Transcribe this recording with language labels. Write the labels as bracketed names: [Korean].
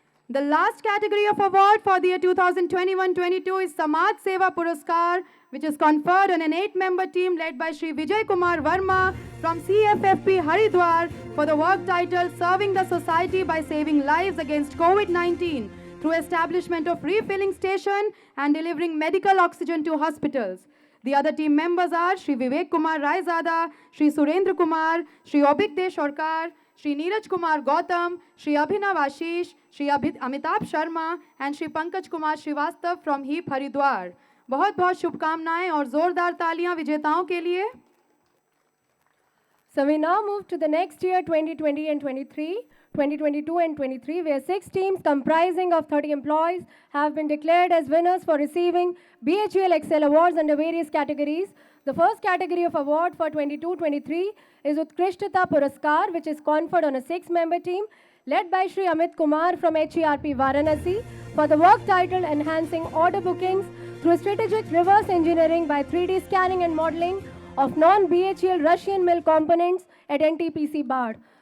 [English] The last category of award for the year 2021-22 is Samaj Seva Puraskar, which is conferred on an 8-member team led by Shri Vijay Kumar Verma from CFFP Haridwar for the work titled Serving the Society by Saving Lives Against COVID-19 through establishment of refilling station and delivering medical oxygen to hospitals. The other team members are Shri Vivek Kumar Raizada, Shri Surendra Kumar, Shri Obikdesh Orkar, Shri Neeraj Kumar Gautam, Shri Abhinav Ashish, Shri Amitabh Sharma and Shri Pankaj Kumar Srivastav from HEEP Haridwar. [Hindi] बहुत बहुत शुभकामनाएं और जोरदार तालियां विजेताओं के लिए. [English] So we now move to the next year 2020 and 2022 and 23, where 6 teams comprising of 30 employees have been declared as winners for receiving BHEL Excel Awards under various categories. The first category of award for 22-23 is Utkrishtata Puraskar, which is conferred on a 6-member team led by Shri Amit Kumar from HERP Varanasi for the work titled Enhancing Order Bookings through strategic reverse engineering by 3D scanning and modeling of non-BHEL Russian mill components at NTPC Bard.